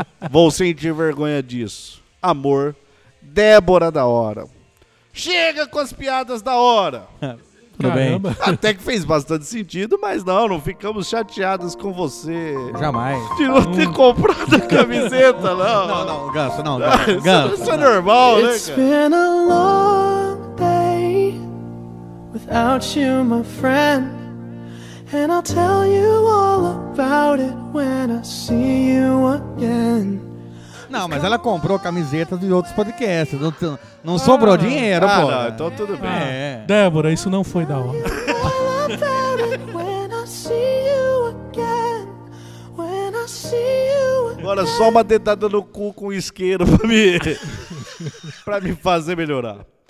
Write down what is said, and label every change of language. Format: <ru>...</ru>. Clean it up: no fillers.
<pt>Vou sentir vergonha disso. Amor. Débora da Hora. Chega com as piadas da hora. Tudo bem. Até que fez bastante sentido, mas não ficamos chateados com você. Jamais. De não ter comprado a camiseta, não. Não, Ganso. Isso é normal,</pt> <en>It's</en> <pt>né,</pt> <en>It's been a long day without you, my friend. And I'll tell you all about it when I see you again.</en> <pt>Não, mas ela comprou camisetas de outros podcasts. Não sobrou dinheiro, pô. Ah, então tudo bem. É. Débora, isso não foi da hora. Agora só uma dedada no cu com isqueiro pra me fazer melhorar.</pt>